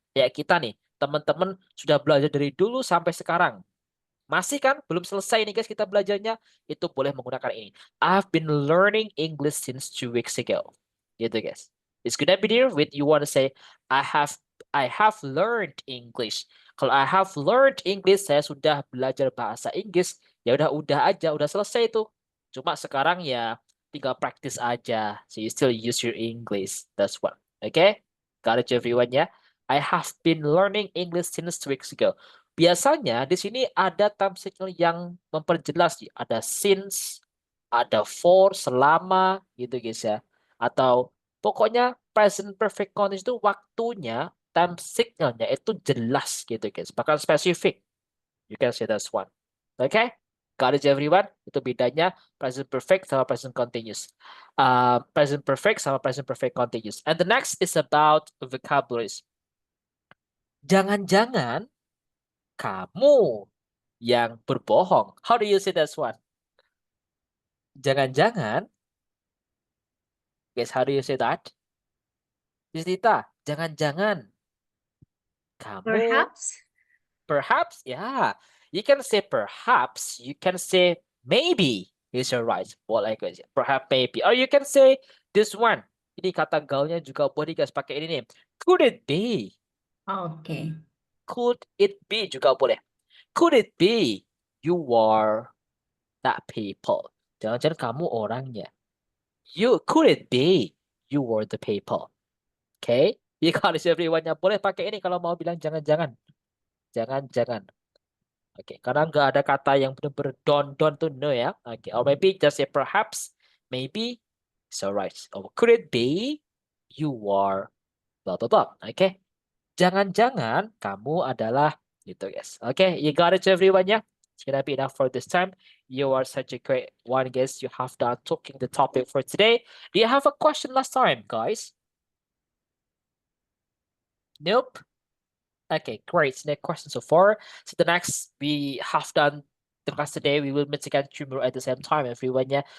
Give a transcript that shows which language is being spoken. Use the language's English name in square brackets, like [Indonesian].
[Indonesian] Ya kita nih, teman-teman sudah belajar dari dulu sampai sekarang. Masih kan? Belum selesai nih, guys, kita belajarnya. Itu boleh menggunakan ini. [English] I've been learning English since 2 weeks ago. [Indonesian] Gitu, guys. [English] It's gonna be there with you want to say, I have learned English. [Indonesian] Kalau [English] I have learned English, [Indonesian] saya sudah belajar bahasa Inggris. Ya udah aja, udah selesai tuh. Cuma sekarang ya tinggal practice aja. [English] So you still use your English. That's what. Okay? Got it, everyone ya? I have been learning English since 2 weeks ago. [Indonesian] Biasanya di sini ada time signal yang memperjelas. Ada since, ada for, selama, gitu guys ya. Atau pokoknya present perfect continuous itu waktunya, time signalnya itu jelas gitu guys. Bahkan spesifik. [English] You can say that's one. Okay? Got it everyone? [Indonesian] Itu bedanya present perfect sama present continuous. Present perfect sama present perfect continuous. [English] And the next is about vocabularies. [Indonesian] Jangan-jangan kamu yang berbohong. [English] How do you say that one? Jangan-jangan. Guys, how do you say that? [Indonesian] Tita, jangan-jangan kamu. [English] Perhaps, yeah. You can say perhaps. You can say maybe. Is your right. [Indonesian] Boleh guys. [English] Perhaps, maybe. Or you can say this one. [Indonesian] Ini kata gaulnya juga boleh guys pakai ini nih. [English] Could it be? Okay. Could it be [Indonesian] juga boleh. [English] Could it be you are that people? [Indonesian] Jangan-jangan kamu orangnya. [English] Could it be you were the people? Okay? You got it everyone- [Indonesian] nya. Boleh pakai ini kalau mau bilang jangan-jangan. Jangan-jangan. Oke, karena nggak ada kata yang benar-benar don't to no ya. [English] Oke, or maybe just say perhaps, maybe, it's alright. Or could it be you are blah blah blah. Oke, [Indonesian] Jangan-jangan kamu adalah gitu, guys. [English] Okay, you got it, everyone, yeah? It's gonna be enough for this time. You are such a great one, guys. You have done talking the topic for today. Do you have a question last time, guys? Nope. Okay, great. No question so far. So the next we have done the class today. We will meet again tomorrow at the same time, everyone. Yeah.